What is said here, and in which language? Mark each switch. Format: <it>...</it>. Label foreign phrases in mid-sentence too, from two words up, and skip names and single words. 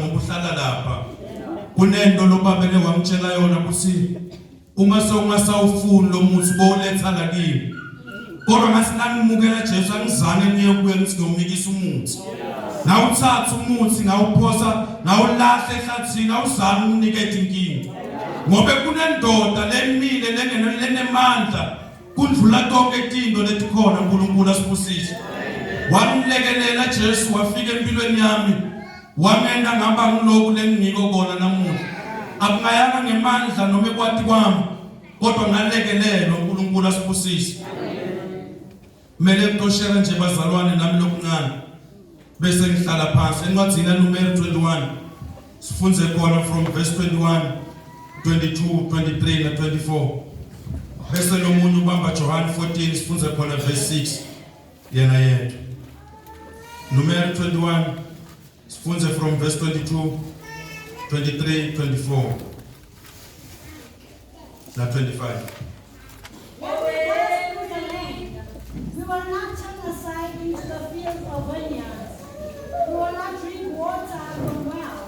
<ss>ngoba uhlala lapha kunento lobabele wamtshela yona kuthi uma songasawufuni lo muthi boletha la kimi kodwa ngasinangimukela Jesu angizange niye kuye ngithi ngiyomikisa umuthi na uthatha umuthi ngawuphosa ngawulahle ehlathini awuzange unikethe inkingi ngoba kunendoda lemile lenemandla kundlula konke izinto letikhona uNkulunkulu asibusise. Wamlekelela Jesu wafika empilweni yami. Wamenda ngaba ngiloku lengiko kona namuhla. Akungayanga ngemandla noma ekwati kwami kodwa ngalekelelwa uNkulunkulu asibusise. Mele ngitoshela nje bazalwane nami lokuncane. Bese ngihlala phansi encwadini kaNumeri 21. Sifunze khona</ss> <en>from verse</en> <ss>21, 22, 23 na 24. Bese lo muntu ubamba John 14 sifunze khona verse 6 yena yedwa. Numeri 21 sifunze</ss> <en>from verse</en> <ss>22, 23, 24 na 25.</ss> <en>We will not turn aside into the fields of vineyards. We will not drink water from wells.</en>